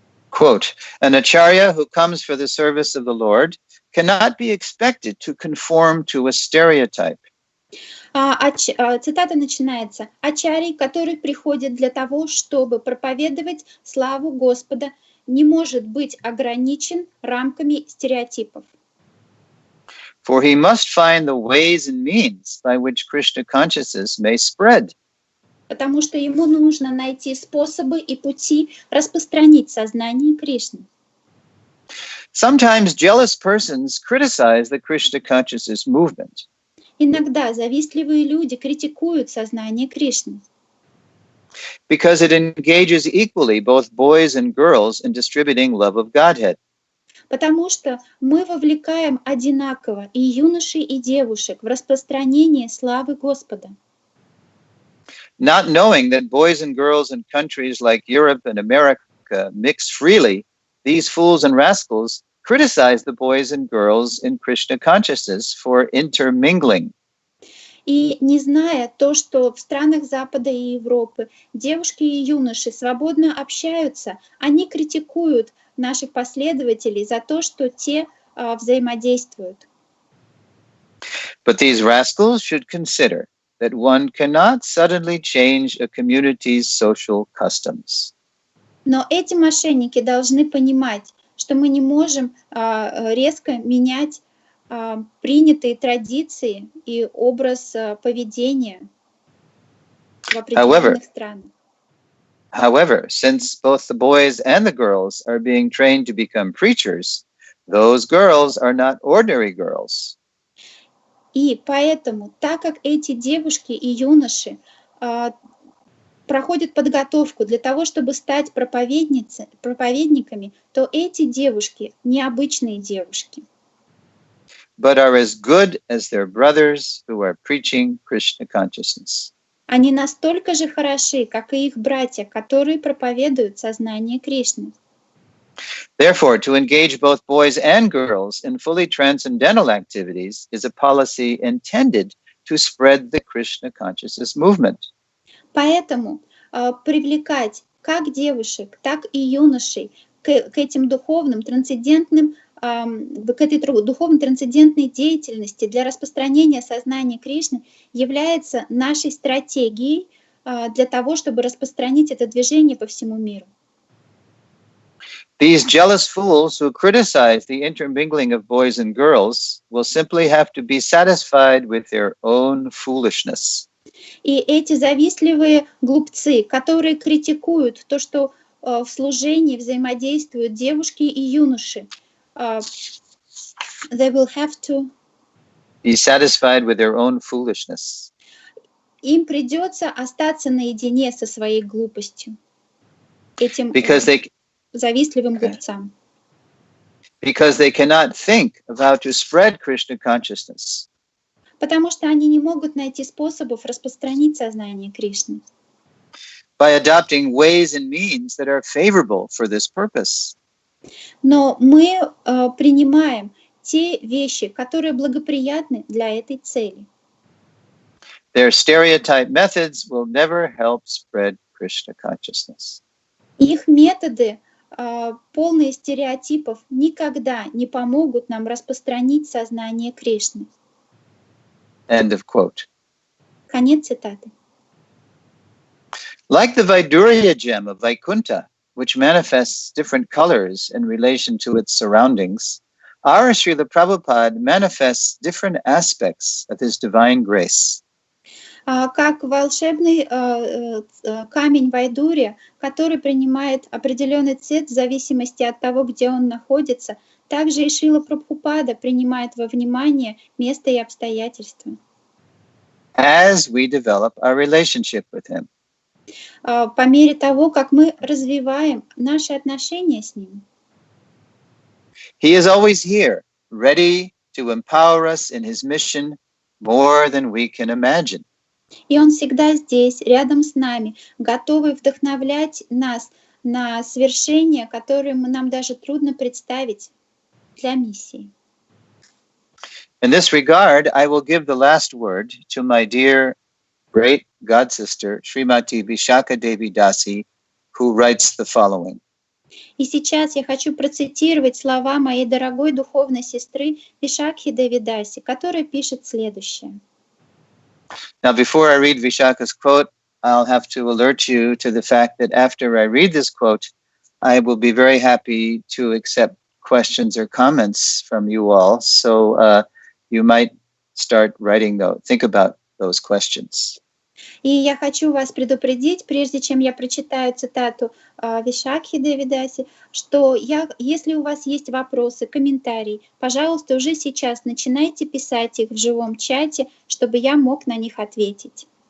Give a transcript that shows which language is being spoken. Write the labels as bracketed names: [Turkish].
[English] Quote, an ачарье who comes for the service of the Lord cannot be expected to conform to a stereotype. [Russian] Цитата начинается. Ачарий, который приходит для того, чтобы проповедовать славу Господа, не может быть ограничен рамками стереотипов. [English] For he must find the ways and means by which Krishna consciousness may spread. [Russian] Потому что ему нужно найти способы и пути распространить сознание Кришны. [English] Sometimes jealous persons criticize the Krishna consciousness movement. [Russian] Иногда завистливые люди критикуют сознание Кришны. [English] Because it engages equally both boys and girls in distributing love of Godhead. [Russian] Потому что мы вовлекаем одинаково и юношей, и девушек в распространение славы Господа. [English] Not knowing that boys and girls in countries like Europe and America mix freely, these fools and rascals criticize the boys and girls in Krishna consciousness for intermingling. [Russian] И не зная то, что в странах Запада и Европы девушки и юноши свободно общаются, они критикуют наших последователей за то, что те взаимодействуют. [English] But these rascals should consider that one cannot suddenly change a community's social customs. [Russian] Но эти мошенники должны понимать, что мы не можем резко менять принятые традиции и образ поведения в определенных странах. [English] However, since both the boys and the girls are being trained to become preachers, those girls are not ordinary girls. [Russian] И поэтому, так как эти девушки и юноши проходят подготовку для того, чтобы стать проповедниками, то эти девушки необычные девушки. [English] But are as good as their brothers who are preaching Krishna consciousness. [Russian] Они настолько же хороши, как и их братья, которые проповедуют сознание Кришны. [English] Therefore, to engage both boys and girls in fully transcendental activities is a policy intended to spread the Krishna consciousness movement. [Russian] Поэтому привлекать как девушек, так и юношей к этим духовным, трансцендентным, к этой духовно-трансцендентной деятельности для распространения сознания Кришны является нашей стратегией для того, чтобы распространить это движение по всему миру. [English] These jealous fools who criticize the intermingling of boys and girls will simply have to be satisfied with their own foolishness. [Russian] И эти завистливые глупцы, которые критикуют то, что в служении взаимодействуют девушки и юноши, [English] they will have to be satisfied with their own foolishness. [Russian] Им придется остаться наедине со своей глупостью, этим завистливым глупцам. [English] Because they cannot think of how to spread Krishna consciousness. [Russian] Потому что они не могут найти способов распространить сознание Кришны. [English] By adopting ways and means that are favorable for this purpose. [Russian] Но мы принимаем те вещи, которые благоприятны для этой цели. [English] Their stereotype methods will never help spread Krishna consciousness. [Russian] Их методы, полные стереотипов, никогда не помогут нам распространить сознание Кришны. [English] End of quote. [Russian] Конец цитаты. [English] Like the Vaidurya gem of Vaikuntha, which manifests different colors in relation to its surroundings, our Srila Prabhupada manifests different aspects of his divine grace. [Russian] Как волшебный камень Вайдурья, который принимает определенный цвет в зависимости от того, где он находится, также и Шрила Прабхупада принимает во внимание место и обстоятельства. [English] As we develop our relationship with him. [Russian] По мере того, как мы развиваем наши отношения с ним. [English] He is always here, ready to empower us in his mission more than we can imagine. [Russian] И он всегда здесь, рядом с нами, готовый вдохновлять нас на свершения, которые нам даже трудно представить для миссии. [English] In this regard, I will give the last word to my dear great god sister, Srimati Vishaka Devi Dasi, who writes the following. [Russian] И сейчас я хочу процитировать слова моей дорогой духовной сестры Вишакхи Деви Даси, которая пишет следующее. [English] Now, before I read Vishaka's quote, I'll have to alert you to the fact that after I read this quote, I will be very happy to accept questions or comments from you all. So you might start writing those, think about those questions. [Russian] И я хочу вас предупредить, прежде чем я прочитаю цитату Вишакхи Деви Даси, что если у вас есть вопросы, комментарии, пожалуйста, уже сейчас начинайте писать их в живом чате, чтобы я мог на них ответить.